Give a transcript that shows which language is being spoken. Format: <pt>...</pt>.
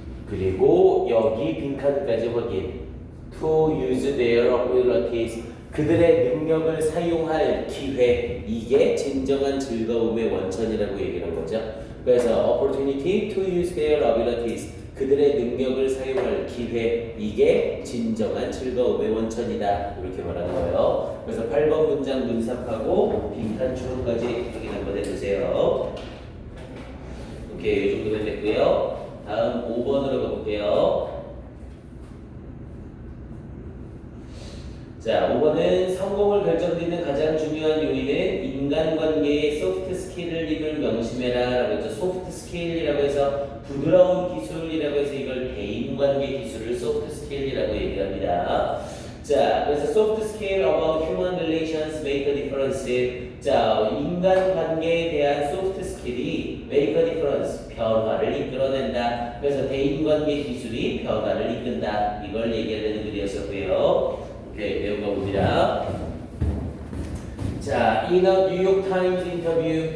<ko>그리고 여기 빈칸까지 확인.</ko> <en>To use their abilities.</en> <ko>그들의 능력을 사용할 기회. 이게 진정한 즐거움의 원천이라고 얘기하는 거죠.</ko> <en>그래서 opportunity to use their abilities.</en> <ko>그들의 능력을 사용할 기회. 이게 진정한 즐거움의 원천이다. 이렇게 말하는 거예요. 그래서 8번 문장 문삽하고 빈칸 추론까지 확인 한번 해주세요. 오케이, 이 정도면 됐고요. 다음 5번으로 가볼게요. 자, 5번은 성공을 결정짓는 가장 중요한 요인은 인간관계의 소프트 스킬을 명심해라 라고 했죠. 소프트 스킬이라고 해서 부드러운 기술이라고 해서 이걸 대인관계 기술을 소프트 스킬이라고 얘기합니다.</ko> <en>자, 그래서 soft skill about human relations make a difference.</en> <ko>자, 인간관계에 대한 soft skill이</ko> <en>make a difference,</en> <ko>변화를 이끌어낸다. 그래서 대인관계 기술이 변화를 이끈다. 이걸 얘기하려는 글이었었고요. 오케이, 배운 거 봅니다. 자,</ko> <en>in a New York Times interview.</en>